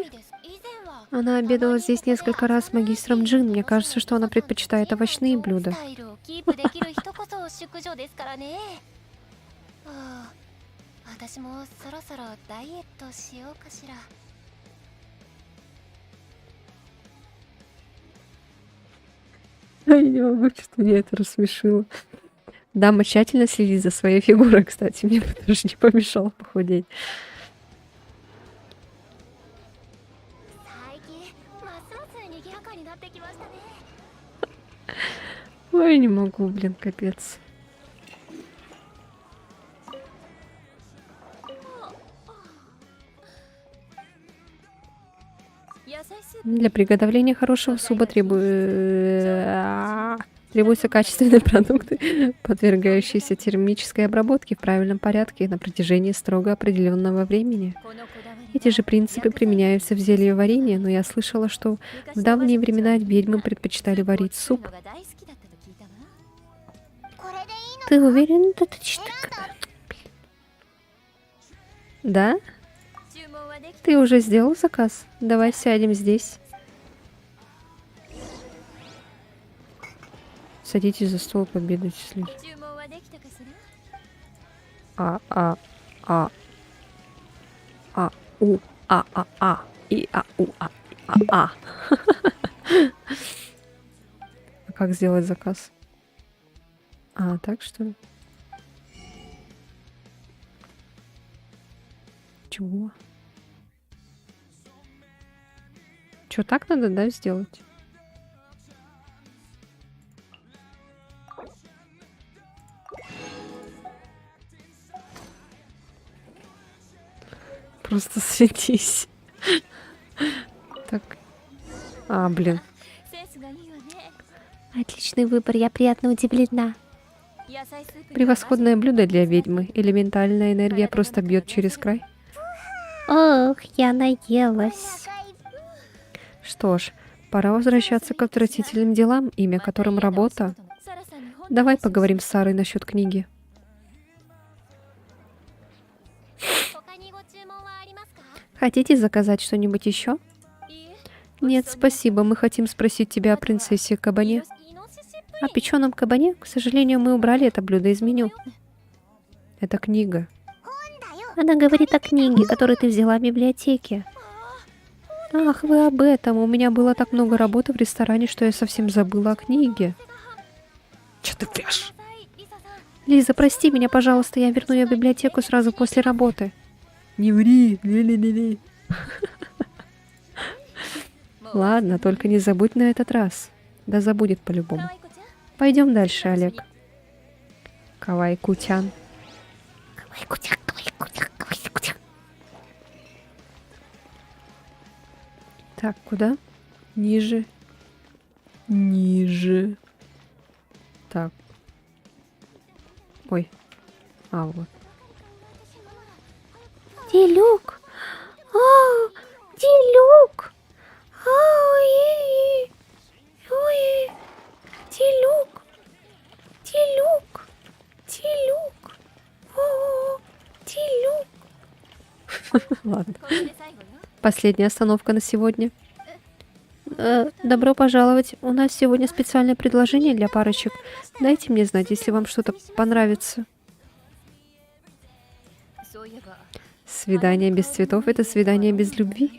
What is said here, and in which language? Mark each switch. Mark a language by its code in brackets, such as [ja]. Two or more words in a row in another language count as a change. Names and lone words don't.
[ru] Она обедала здесь несколько раз с магистром Джин. Мне кажется, что она предпочитает овощные блюда. [ja] スタイルをキープできる人こそ淑女ですからねはあ私もそろそろダイエットしようかしら [ru] Я не могу, что меня это рассмешило. Дама тщательно следит за своей фигурой, кстати. Мне бы даже не помешало похудеть. [ja] 最近ますます賑やかになってきましたね [ru] Ой, не могу, блин, капец. Для приготовления хорошего супа требуются качественные продукты, подвергающиеся термической обработке в правильном порядке на протяжении строго определенного времени. Эти же принципы применяются в зельеварении, но я слышала, что в давние времена ведьмы предпочитали варить суп. [ja] これでいいの [ru] Ты уверен? Да? [ja] 注文はでき [ru] Ты уже сделал заказ? Давай сядем здесь. Садитесь за стол, победуйте с Лизой. [ja] 注文はできたかしら У, и, А. [ru] А как сделать заказ? А, так что ли? Чего? Чё, так надо, да, сделать? Просто садись. Так. А, блин. [ja] センスがいいわね [ru] Отличный выбор, я приятно удивлена. [ja] 野菜スープ [ru] Превосходное блюдо для ведьмы. Элементальная энергия просто бьет через край. Ох, я наелась. [ja] 赤い [ru] Что ж, пора возвращаться к отвратительным делам, имя которым работа. [ja] サラさんに本 [ru] Давай поговорим с Сарой насчет книги. [ja] 他にご注文はありますか [ru] Хотите заказать что-нибудь еще? [ja] いいえ [ru] Нет, спасибо. Мы хотим спросить тебя о принцессе Кабане. [ja] イノシシプ [ru] О печеном кабане? К сожалению, мы убрали это блюдо из меню. Это книга. [ja] だよ [ru] Она говорит о книге, которую ты взяла в библиотеке. Ах, вы об этом. У меня было так много работы в ресторане, что я совсем забыла о книге. Че ты врешь? [ja] リサさん [ru] Лиза, прости меня, пожалуйста, я верну ее в библиотеку сразу после работы. Не ври, ли-ли-ли-ли. Ладно, только не забудь на этот раз. Да забудет по-любому. [ja] 可愛い子ちゃん [ru] Пойдем дальше, Олег. [ja] 可愛い子ちゃん. 可愛い子ちゃん、可愛い子ちゃん、可愛い子ちゃん. [ru] Так, куда? Ниже. Ниже. Так. Ой. А, вот. Делюк! А, Делюк! Ой, ой, Делюк! Делюк! Делюк! О, Делюк! Ладно. Последняя остановка на сегодня. Добро пожаловать. У нас сегодня специальное предложение для парочек. Дайте мне знать, если вам что-то понравится. Свидание без цветов — это свидание без любви.